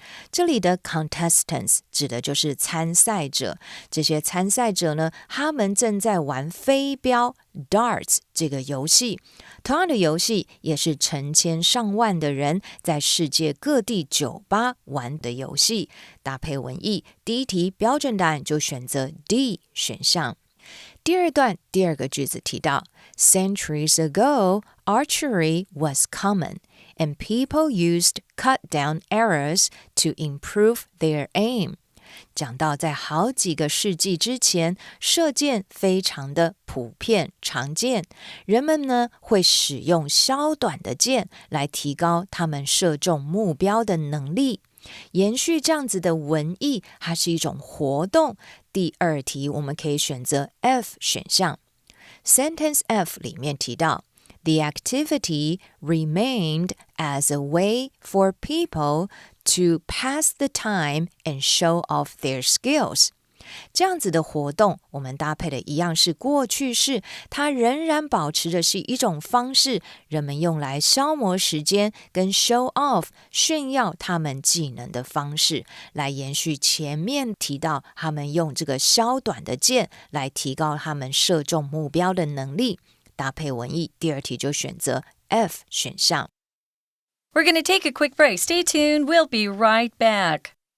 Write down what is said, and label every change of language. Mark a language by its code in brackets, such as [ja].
[zh] 这里的 contestants 指的就是参赛者，这些参赛者呢，他们正在玩飞镖 darts 这个游戏。同样的游戏也是成千上万的人在世界各地酒吧玩的游戏。搭配文意，第一题标准答案就选择 D 选项。第二段第二个句子提到 [en] Centuries ago, archery was common, and people used cut-down arrows to improve their aim. [zh] 讲到在好几个世纪之前，射箭非常的普遍常见，人们呢会使用削短的箭来提高他们射中目标的能力。延续这样子的文意，它是一种活动。第二题我们可以选择 F 选项。 [en] Sentence F [zh] 里面提到 [en] The activity remained as a way for people to pass the time and show off their skills. [zh] 这样子的活动，我们搭配的一样是过去式，它仍然保持的是一种方式，人们用来消磨时间跟 [en] show off [zh] 炫耀他们技能的方式，来延续前面提到他们用这个削短的箭来提高他们射中目标的能力。搭配文意，第二题就选择 F 选项。 [en] We're going to take a quick break. Stay tuned. We'll be right back.